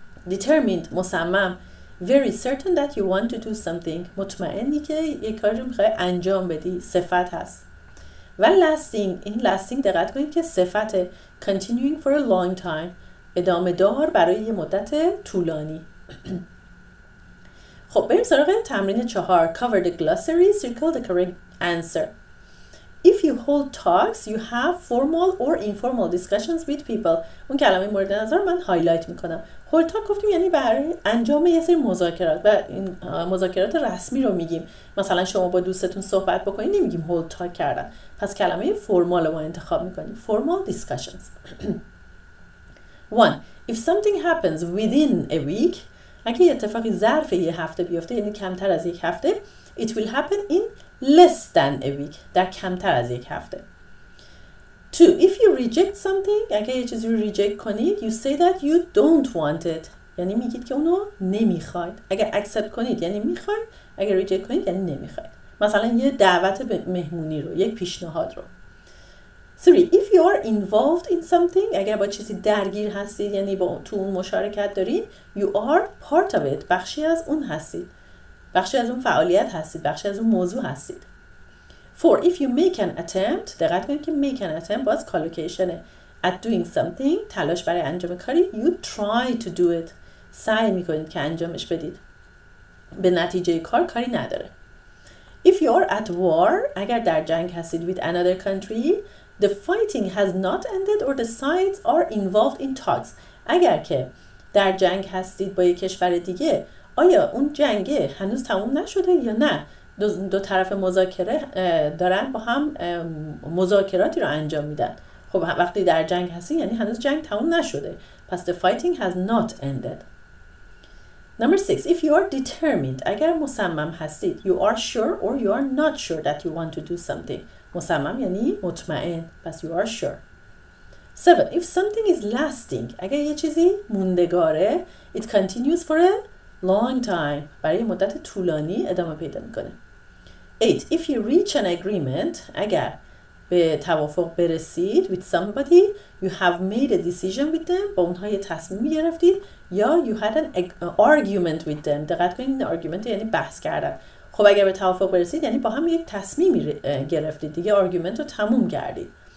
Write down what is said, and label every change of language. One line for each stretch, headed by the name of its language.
Persian: determined مصمم
English: very certain that you want to do something
Persian: مطمئنی که یک کاری رو میخوای انجام بدی، صفت هست. و lasting این lasting دقت کنید که صفت
English: continuing for a long time
Persian: ادامه دار برای یه مدت طولانی. خب بریم سراغ تمرین 4.
English: cover the glossary, circle the correct answer. If you hold talks, you have formal or informal discussions with people.
Persian: اون کلمه مورد نظر من هایلایت میکنم. hold talk گفتیم یعنی برای انجام یه سری مذاکرات و این مذاکرات رسمی رو میگیم. مثلا شما با دوستتون صحبت بکنید نمیگیم hold talk کردن. پس کلمه فرمال رو انتخاب میکنیم.
English: formal discussions. 1. If something happens within a week
Persian: اگه یه اتفاقی ظرف یه هفته بیفته یعنی کمتر از یک هفته
English: it will happen in less than a week
Persian: در کمتر از یک هفته. 2.
English: If you reject something
Persian: اگه یه چیزی رو
English: reject کنید you say that you don't want it
Persian: یعنی میگید که اونو نمیخواید. اگه accept کنید یعنی میخواید، اگه reject کنید یعنی نمیخواید. مثلا یه دعوت به مهمونی رو، یک پیشنهاد رو. 3.
English: If you are involved in something
Persian: اگر با چیزی درگیر هستید یعنی با تو اون مشارکت دارید
English: you are part of it
Persian: بخشی از اون هستید، بخشی از اون فعالیت هستید، بخشی از اون موضوع هستید. 4. If you
English: make an attempt
Persian: دقت کنید که make an attempt باز کالوکیشنه
English: at doing something
Persian: تلاش برای انجام کاری
English: you try to do it
Persian: سعی میکنید که انجامش بدید، به نتیجه کاری نداره.
English: If you are at war
Persian: اگر در جنگ هستید
English: with another country the fighting has not ended or the sides are involved in talks
Persian: اگر که در جنگ هستید با یک کشور دیگه آیا اون جنگ هنوز تموم نشده یا نه دو طرف مذاکره دارن با هم مذاکراتی رو انجام میدن. خب وقتی در جنگ هستید یعنی هنوز جنگ تموم نشده پس
English: the fighting has not ended. Number 6. If you are determined
Persian: اگر مصمم هستید
English: you are sure or you are not sure that you want to do something
Persian: مصمم یعنی مطمئن پس
English: you are sure. 7. If something is lasting
Persian: اگر یه چیزی موندگاره
English: it continues for a long time
Persian: برای مدت طولانی ادامه پیدا میکنه.
English: 8. If you reach an agreement اگر
Persian: به توافق برسید
English: with somebody you have made a decision with them
Persian: با اونها یه تصمیمی گرفتید یا
English: you had an argument with them.
Persian: دقت کنید این argument یعنی بحث کردن. خب اگر به توافق برسید یعنی با هم یک تصمیمی گرفتید دیگه argument رو تموم کردید.